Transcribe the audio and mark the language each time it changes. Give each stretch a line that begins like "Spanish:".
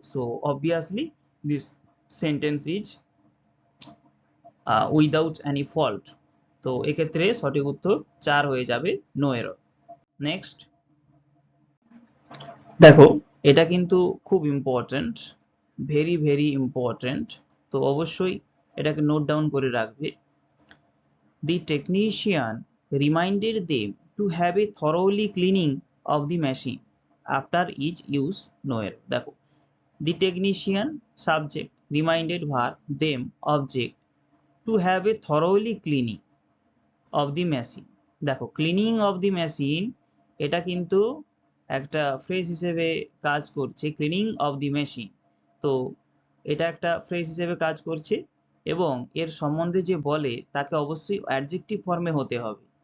English: So obviously this sentence is without any fault.
Bangla: তো এক্ষেত্রে সঠিক উত্তর 4 হয়ে যাবে,
English: No error.
Bangla: নেক্সট দেখো, এটা কিন্তু খুব ইম্পর্টেন্ট, ভেরি ভেরি ইম্পর্টেন্ট, তো অবশ্যই এটাকে নোট ডাউন করে রাখবে।
English: The technician reminded them to have a thoroughly cleaning of the machine after each use, no error। দেখো, the technician subject, reminded verb, them object, to have a thoroughly cleaning of the machine।
Bangla: দেখো
English: cleaning of the machine
Bangla: এটা কিন্তু একটা phrase হিসেবে কাজ করছে, cleaning of the machine. তো এটা একটা ফ্রেজ হিসেবে কাজ করছে এবং এর সম্বন্ধে যে বলে তাকে অবশ্যই অ্যাডজেক্টিভ ফর্মে হতে হবে।